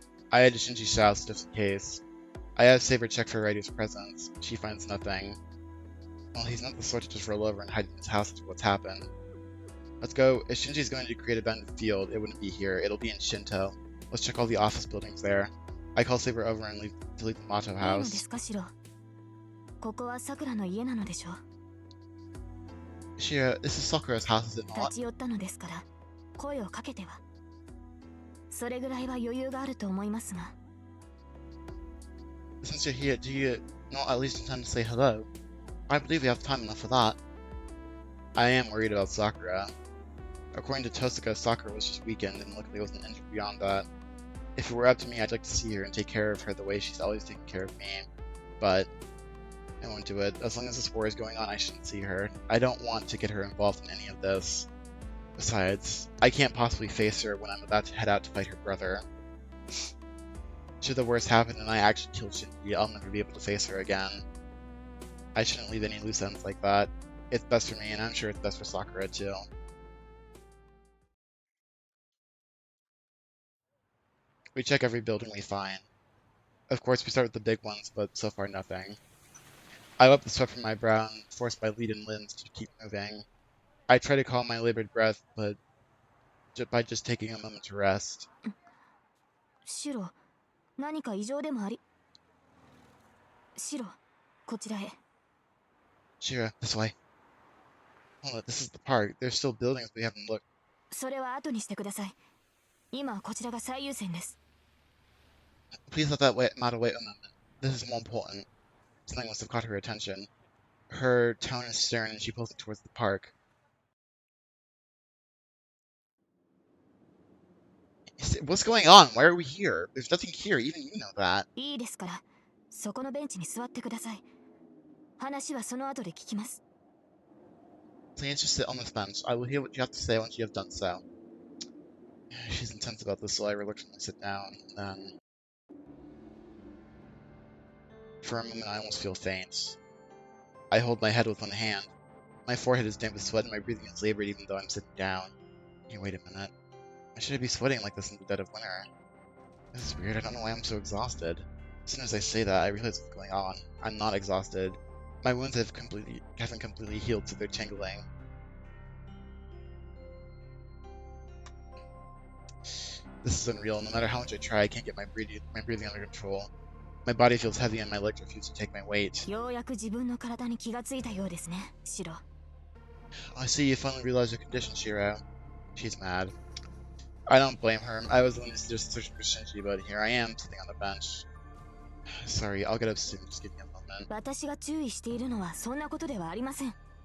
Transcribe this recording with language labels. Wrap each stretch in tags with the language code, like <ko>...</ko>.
<en>I head to Shinji's house just in case. I have Saber check for Ryder's presence. She finds nothing. Well, he's not the sort to just roll over and hide in his house after what's happened. Let's go. If Shinji's going to create a bounded field, it wouldn't be here. It'll be in Shinto. Let's check all the office buildings there. I call Saber over and leave to leave the Mato</en> <ja>いいので</ja> <en>house.</en> <ja>すか、シロ。ここはさくらの家なのでしょう。</ja> <en>Shira, this is Sakura's house, is it</en> <ja>立</ja> <en>not?</en> <ja>ち寄ったのですから、声をかけては。それぐらいは余裕があると思いますが。</ja> <en>Since you're here, do you not at least intend to say hello? I believe we have time enough for that. I am worried about Sakura. According to Tosuka, Sakura was just weakened and luckily wasn't injured beyond that. If it were up to me, I'd like to see her and take care of her the way she's always taken care of me. But I won't do it. As long as this war is going on, I shouldn't see her. I don't want to get her involved in any of this. Besides, I can't possibly face her when I'm about to head out to fight her brother. Should the worst happen and I actually kill Shinji, I'll never be able to face her again. I shouldn't leave any loose ends like that. It's best for me, and I'm sure it's best for Sakura too. We check every building we find. Of course, we start with the big ones, but so far nothing. I wipe the sweat from my brow and force my leaden limbs to keep moving. I try to calm my labored breath, but by just taking a moment to rest.</en> <ja>シロ、何か異常でもあり。シロ、こちらへ。</ja> <en>Shira, this way. Hold it, this is the park. There's still buildings we haven't looked.</en> <ja>それは後にしてください。今はこちらが最優先です。</ja> <en>Please let that matter wait a moment. This is more important. Something must have caught her attention. Her tone is stern and she pulls it towards the park. What's going on? Why are we here? There's nothing here, even you know that.</en> <ja>いいですから、そこのベンチに座ってください。話はその後で聞きます。</ja> <en>Please just sit on this bench. I will hear what you have to say once you have done so. She's intense about this, so I reluctantly sit down, and then... For a moment, I almost feel faint. I hold my head with one hand. My forehead is damp with sweat and my breathing is labored even though I'm sitting down. Hey, wait a minute. Why should I be sweating like this in the dead of winter? This is weird, I don't know why I'm so exhausted. As soon as I say that, I realize what's going on. I'm not exhausted. My wounds haven't completely healed, so they're tingling. This is unreal. No matter how much I try, I can't get my breathing under control. My body feels heavy and my legs refuse to take my weight.</en> <ja>ようやく自分の体に気がついたようですね、シロ。</ja> <en>I see you finally realize your condition, Shiro. She's mad. I don't blame her. I was the one who's just searching for Shinji, but here I am, sitting on the bench. Sorry, I'll get up soon. Just give me a moment.</en> <ja>私が注意しているのはそんなことではありません。</ja>